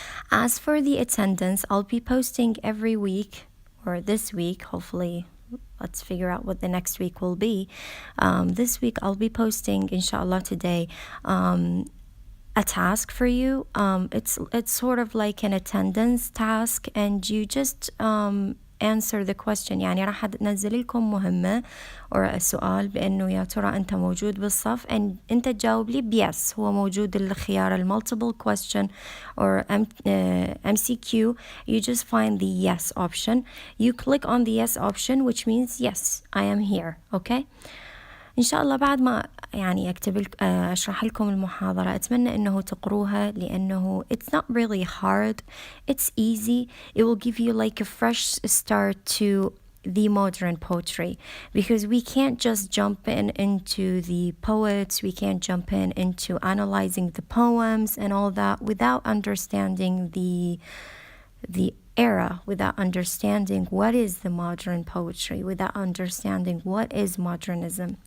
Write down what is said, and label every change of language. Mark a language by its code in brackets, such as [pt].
[en] As for the attendance, I'll be posting every week, or this week, hopefully. Let's figure out what the next week will be. This week, I'll be posting, inshallah, today, a task for you. It's sort of like an attendance task, and you just answer the question. [ar] يعني راح ننزل لكم مهمة or السؤال بأنه يا ترى أنت موجود بالصف and أنت تجاوب لي بيس هو موجود الخيار [en] multiple question or MCQ. You just find the yes option. You click on the yes option, which means yes, I am here. Okay. [ar] إن شاء الله بعد ما يعني أشرح لكم المحاضرة أتمنى أنه تقروها لأنه [en] it's not really hard, it's easy. It will give you like a fresh start to the modern poetry because we can't just jump into the poets, we can't jump into analyzing the poems and all that without understanding the era, without understanding what is the modern poetry, without understanding what is modernism.